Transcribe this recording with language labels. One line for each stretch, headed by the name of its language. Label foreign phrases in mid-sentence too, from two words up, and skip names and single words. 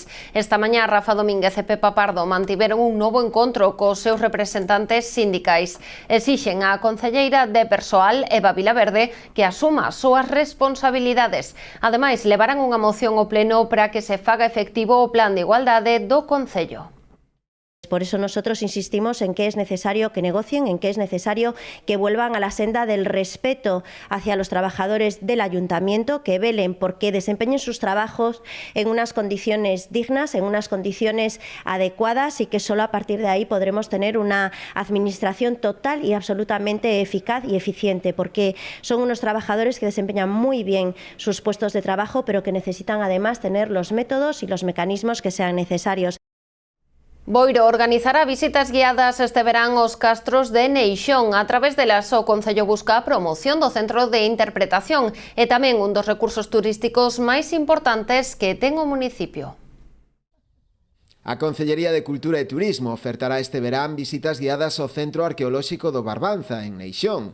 Galician: Esta mañá, Rafa Domínguez e Pepa Pardo mantiveron un novo encontro cos seus representantes sindicais. Exixen á concelleira de Persoal, Eva Vilaverde, que asuma as súas responsabilidades. Ademais, levarán unha moción ao Pleno para que se faga efectivo o Plan de Igualdade do Concello.
Spanish: Por eso nosotros insistimos en que es necesario que negocien, en que es necesario que vuelvan a la senda del respeto hacia los trabajadores del ayuntamiento, que velen porque desempeñen sus trabajos en unas condiciones dignas, en unas condiciones adecuadas y que solo a partir de ahí podremos tener una administración total y absolutamente eficaz y eficiente, porque son unos trabajadores que desempeñan muy bien sus puestos de trabajo, pero que necesitan además tener los métodos y los mecanismos que sean necesarios.
Galician: Boiro organizará visitas guiadas este verán aos castros de Neixón. A través delas, o Concello busca a promoción do Centro de Interpretación e tamén un dos recursos turísticos máis importantes que ten o municipio. A Concellería de Cultura e Turismo ofertará este verán visitas guiadas ao Centro Arqueolóxico do Barbanza, en Neixón.